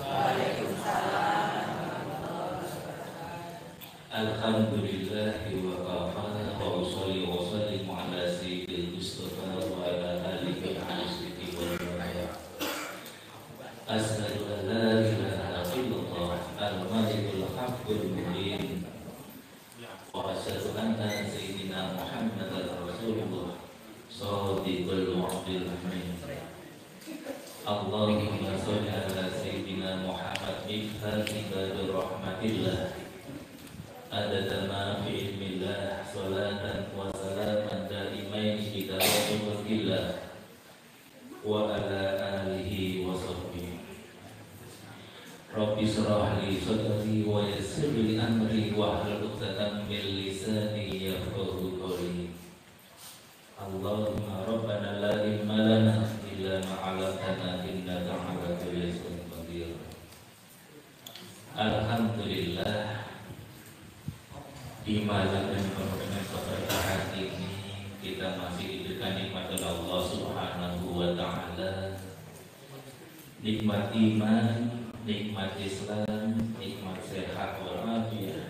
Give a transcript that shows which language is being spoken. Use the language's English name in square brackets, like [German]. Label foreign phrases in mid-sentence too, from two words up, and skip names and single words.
[Arabic] الحمد لله وكفى وأصلي وأسلم على سيد المصطفى وعلى آله وأصحابه وبارك. أشهد أن لا إله إلا الله الملك الحق المبين وأشهد أن سيدنا محمدا رسول الله صادق الوعد الأمين. اللهم صل على سيدنا محمد مفتاح باب رحمة الله عدد ما في علم الله صلاة وسلاما دائمين إلى يوم القيامة وعلى آله وصحبه. رب اشرح لي صدري ويسر لي أمري واحلل عقدة من لساني يفقهوا قولي. اللهم ربنا لا علم لنا إلا ما علمتنا إنك على كل شيء قدير. [Indonesian] Alhamdulillah, di malam yang penuh dengan keberkahan ini kita masih diberikan nikmat oleh Allah [Arabic] سبحانه وتعالى. [Indonesian] Nikmat iman, nikmat Islam, nikmat sehat walafiat.